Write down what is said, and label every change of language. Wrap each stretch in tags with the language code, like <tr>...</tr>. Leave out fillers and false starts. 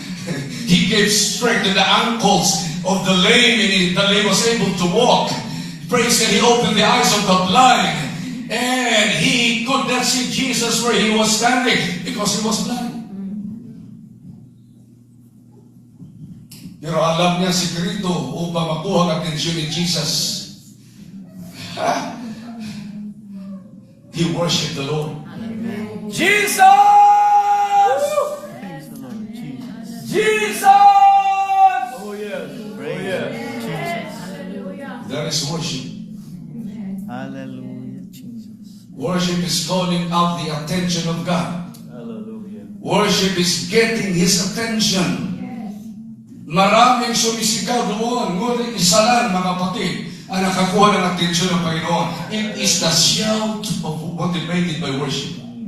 <en>He gave strength to the ankles of the lame, and the lame was able to walk. Praise God, He opened the eyes of the blind, and he could not see Jesus where He was standing because he was blind.</en> <tl>Pero alam niya sikreto upang makuha ang atensyon ni Jesus.</tl> <en>He worshiped the Lord. Jesus! Praise the Lord. Jesus. Jesus! Oh, yes. Praise Oh, yes. Jesus. That is worship. Hallelujah. Jesus. Worship is calling out the attention of God. Hallelujah. Worship is getting His attention.</en> <tl>Maraming sumisigaw doon, ngunit isa lang, mga kapatid, ang nakakuha ng atensyon ng Panginoon.</tl> <en>It is the shout of motivated by worship.</en>